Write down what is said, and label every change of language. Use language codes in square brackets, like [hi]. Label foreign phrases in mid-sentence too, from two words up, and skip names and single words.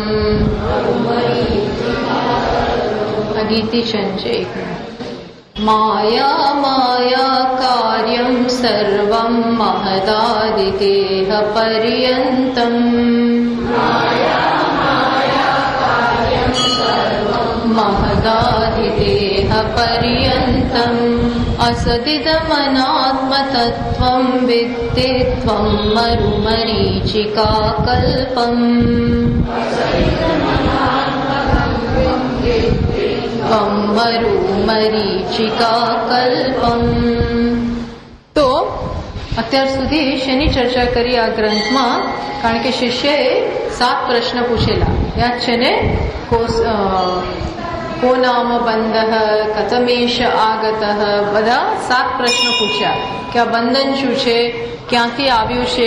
[sa] अदिति चंचे माया माया कार्यं सर्वं महदादिदेहपर्यन्तम् महदादिदेहपर्यन्तम् असदिदमनात्मतत्त्वं विद्धि त्वं मरीचिकाकल्पम्। त्वं मरीचिकाकल्पम्। [gu] तो અત્યાર સુધી શેની ચર્ચા કરી આ ગ્રંથમાં? કારણ કે શિષ્યએ 7 પ્રશ્ન પૂછેલા યાદ છે ને? [sa] કો નામ બંધ, કથમેશ આગત, [gu] બધા 7 પ્રશ્નો પૂછ્યા કે આ બંધન શું છે, ક્યાંથી આવ્યું છે.